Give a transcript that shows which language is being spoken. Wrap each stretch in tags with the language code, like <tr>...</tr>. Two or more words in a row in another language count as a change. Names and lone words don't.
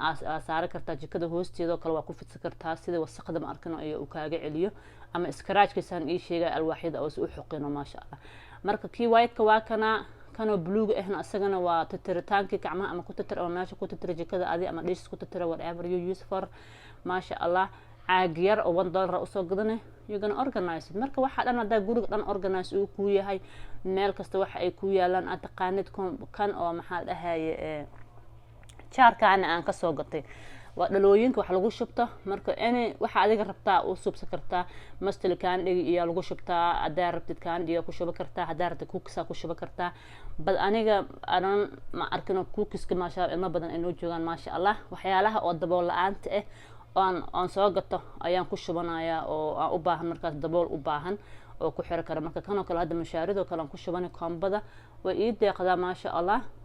<so>saari kartaa jikada hoosteeda kale waa ku fidsan kartaa sida wasaqda ma arkano ay u kaaga celiyo ama scratch-kiisan ii sheegay alwaaxida oo u xoqino</so> <ar>ma sha Allah</ar> <so>marka kii white-ka waa kana blue ahna asagana waa titiritaanki gacmaha ama ku titir oo meesha ku titir jikada adi ama dish ku titir</so> <en>whatever you use for</en> <ar>ma sha Allah</ar> <so>caag yar oo $1 u soo gadanay</so> <en>you gonna organize</en> <so>marka waxa dhan hada guriga dhan organize uu ku yahay meel kasta waxa ay ku yaalaan aad taqaanid kan oo maxaa dhahaye jaarkaan aan ka soo gatay waa dhalooyinka wax lagu shubto marka waxa adiga rabtaa u subsan kartaa mastal candy iyo lagu shubtaa adaa rabtid candy ku shuba kartaa hadaa rabtid cookies ku shuba kartaa bal aniga aan ma arkino cookies</so> <ar>ma sha Allah</ar> <so>badan inoo joogan</so> <ar>ma sha Allah</ar> <so>waxyaalaha oo dabool la'aanta aan soo gato ayaan ku shubanaya oo aan u baahan markaas dabool u baahan oo ku xir kara marka kan oo kale hada mashaarido kale aan ku shubanay koombada way ii deeqda</so> <ar>ma sha Allah</ar>